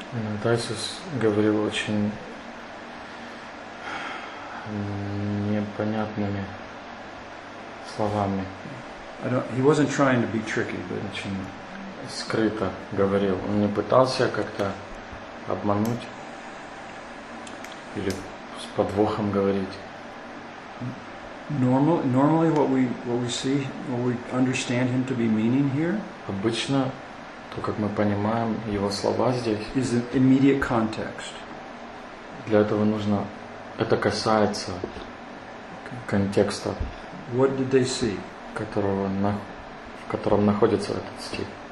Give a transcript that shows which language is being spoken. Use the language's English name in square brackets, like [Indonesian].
[Russian] Иногда Иисус говорил очень непонятными словами. [English] He wasn't trying to be tricky, but [Russian] очень скрыто говорил. Он не пытался как-то обмануть или с подвохом говорить. [English] Normally what we see, what we understand him to be meaning here, [Russian] обычно то, как мы понимаем его слова здесь, [English] is an immediate context. [Russian] Для этого нужно, это касается контекста, [English] what did they see? [Russian] В котором находится этот стих.